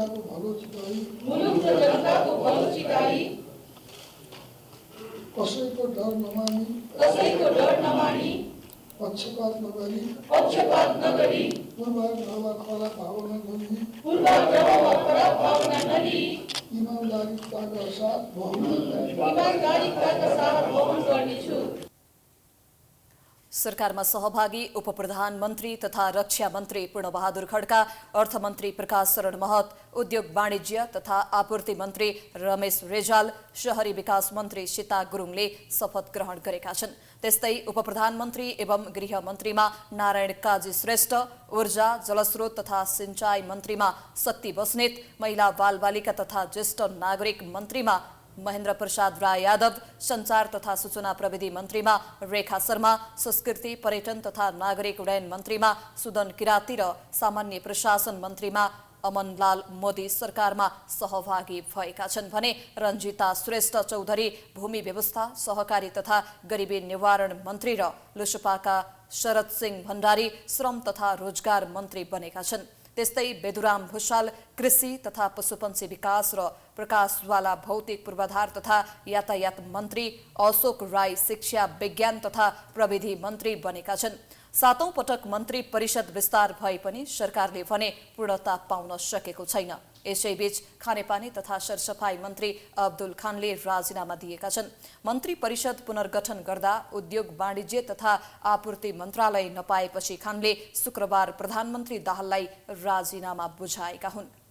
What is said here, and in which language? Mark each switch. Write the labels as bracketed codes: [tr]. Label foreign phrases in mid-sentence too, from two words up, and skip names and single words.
[ne] जनताको भलो चिताई कसैको डर नमानी पक्षपात नगरी पूर्वाग्रह वा खराब भावना नलिई ईमानदारीका साथ वहन गर्नेछु। सरकारमा सहभागी उपप्रधानमन्त्री तथा रक्षा मन्त्री पूर्णबहादुर खड्का, अर्थमन्त्री प्रकाश शरण महत, उद्योग वाणिज्य तथा आपूर्ति मन्त्री रमेश रेजाल, शहरी विकास मन्त्री सीता गुरुङले शपथ ग्रहण गरेका छन्। त्यस्तै उपप्रधानमन्त्री एवं गृह मन्त्रीमा नारायण काजी श्रेष्ठ, ऊर्जा जलस्रोत तथा सिंचाई मन्त्रीमा शक्ति बस्नेत, महिला बालबालिका तथा ज्येष्ठ नागरिक मन्त्रीमा महेन्द्र प्रसाद राय यादव, सञ्चार तथा सूचना प्रविधि मन्त्रीमा रेखा शर्मा, संस्कृति पर्यटन तथा नागरिक उड्डयन मन्त्रीमा सुदन किराती र सामान्य प्रशासन मन्त्रीमा अमनलाल मोदी सरकारमा सहभागी भएका छन् भने रञ्जिता श्रेष्ठ चौधरी भूमि व्यवस्था, सहकारी तथा गरिबी निवारण मन्त्री र लुसुपाका शरद सिंह भण्डारी श्रम तथा रोजगार मन्त्री बनेका छन्। त्यस्तै बेदुराम भुषाल कृषि तथा पशुपन्छी विकास र प्रकाशवाला भौतिक पूर्वाधार तथा यातायात मन्त्री, अशोक राई शिक्षा विज्ञान तथा प्रविधि मन्त्री बनेका छन्। 7औं पटक मन्त्री परिषद विस्तार भए पनि सरकारले भने पूर्णता पाउन सकेको छैन। यसैबीच खानेपानी तथा सरसफाई मन्त्री अब्दुल खानले राजीनामा दिएका छन्। मन्त्री परिषद पुनर्गठन गर्दा उद्योग वाणिज्य तथा आपूर्ति मन्त्रालय नपाएपछि खानले शुक्रबार प्रधानमन्त्री दाहाललाई राजीनामा बुझाएका हुन्।